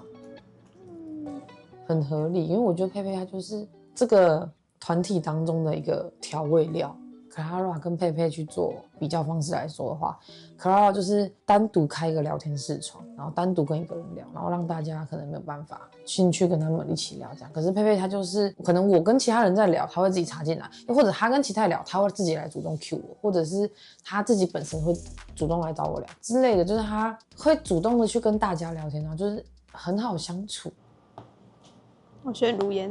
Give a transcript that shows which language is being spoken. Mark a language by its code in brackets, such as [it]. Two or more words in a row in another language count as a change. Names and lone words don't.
[zh] 很合理，因為我覺得佩佩她就是這個團體當中的一個調味料， Clara 跟佩佩去做比較方式來說的話，Clara 就是單獨開一個聊天室窗，然後单獨跟一個人聊，然後讓大家可能沒有辦法進去跟他們一起聊這樣。可是佩佩她就是可能我跟其他人在聊，她會自己插進來，又或者她跟其他人聊，她會自己來主動 cue 我，或者是她自己本身會主動來找我聊之類的，就是她會主動的去跟大家聊天，然後就是很好相處。我選如煙。